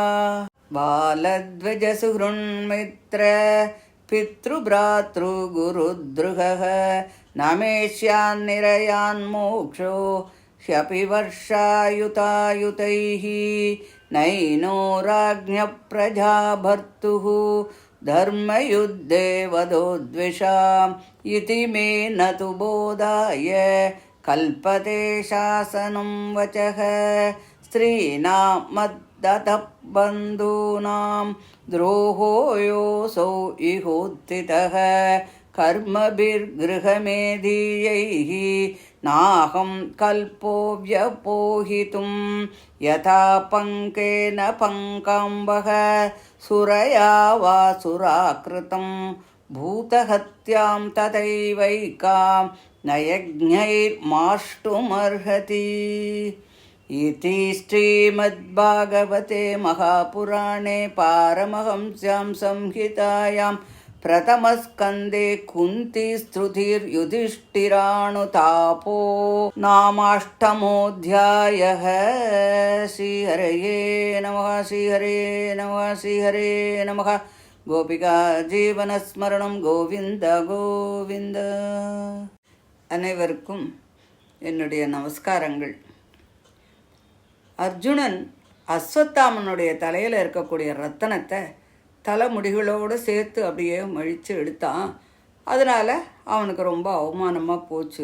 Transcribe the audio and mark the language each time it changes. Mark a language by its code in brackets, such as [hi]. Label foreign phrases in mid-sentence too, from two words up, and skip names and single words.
[sa] बालद्विजसुहृन्मित्र पितृभ्रातृगुरुद्रुहः न मे स्यान्निरयान्मोक्षो ह्यपि वर्षायुतायुतैः नैनो राज्ञः प्रजा भर्तुः धर्मयुद्धे वधोद्विषाम् इति मे न तु बोधाय कल्पते शासनं वचः स्त्रीणां मद्दतः बन्धूनां द्रोहो योऽसौ इहोत्थितः कर्मभिर्गृहमेधीयैः नाकं कल्पो व्यपोहितुम् यथा पङ्केन पङ्काम्भः सुरया वा सुराकृतम् भूतहत्यां तथैवैकां नयज्ञैर्मार्ष्टुमर्हति. इति श्रीमद्भागवते महापुराणे पारमहंस्यां संहितायां प्रथमस्कन्धे कुन्तीस्तुतिर्युधिष्ठिरानुतापो नामाष्टमोऽध्यायः. श्रीहरये नमः. श्रीहरये नमः. श्रीहरये नमः. गोपिका जीवनस्मरणं गोविन्द गोविन्द. [ta] அனைவருக்கும் என்னுடைய நமஸ்காரங்கள். அர்ஜுனன் அஸ்வத்தாமனுடைய தலையில் இருக்கக்கூடிய ரத்தனத்தை தலைமுடிகளோடு சேர்த்து அப்படியே மழித்து எடுத்தான். அதனால் அவனுக்கு ரொம்ப அவமானமாக போச்சு.